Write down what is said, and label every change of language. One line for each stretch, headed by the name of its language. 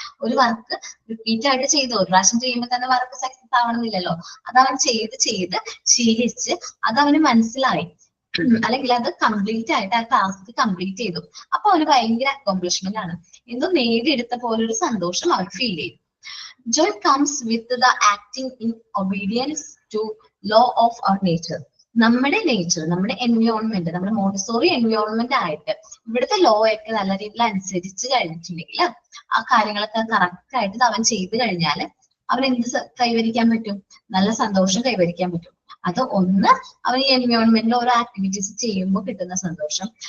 Malayalam: ഒരു work repeat ആയിട്ട് ചെയ്ത് ഒരു പ്രാവശ്യം ചെയ്യുമ്പോൾ തന്നെ വർക്ക് സക്സസ് ആവണമെന്നില്ലല്ലോ. അതവൻ ചെയ്ത് ശീലിച്ച് അതവന് മനസ്സിലായി, അല്ലെങ്കിൽ അത് കംപ്ലീറ്റ് ആയിട്ട് ആ ടാസ്ക് കംപ്ലീറ്റ് ചെയ്തു. അപ്പൊ അവന് ഭയങ്കര അക്കോംപ്ലിഷ്മെന്റ് ആണ്, എന്തോ നേടിയെടുത്ത പോലെ ഒരു സന്തോഷം അവൻ ഫീൽ ചെയ്യും.
English: Joy comes with the acting in obedience to law of our nature.
Malayalam: നമ്മുടെ നേച്ചർ, നമ്മുടെ എൻവയോൺമെന്റ്, നമ്മുടെ മോണ്ടിസോറി എൻവയോൺമെന്റ് ആയിട്ട് ഇവിടുത്തെ ലോ ഒക്കെ നല്ല രീതിയിൽ അനുസരിച്ച് കഴിഞ്ഞിട്ടുണ്ടെങ്കിൽ ആ കാര്യങ്ങളൊക്കെ കറക്റ്റ് ആയിട്ട് അവൻ ചെയ്തു കഴിഞ്ഞാൽ അവൻ എന്ത് കൈവരിക്കാൻ പറ്റും? നല്ല സന്തോഷം കൈവരിക്കാൻ പറ്റും. അത് ഒന്ന്, അവൻ ഈ എൻവയോൺമെന്റിൽ ഓരോ ആക്ടിവിറ്റീസ് ചെയ്യുമ്പോൾ കിട്ടുന്ന സന്തോഷം.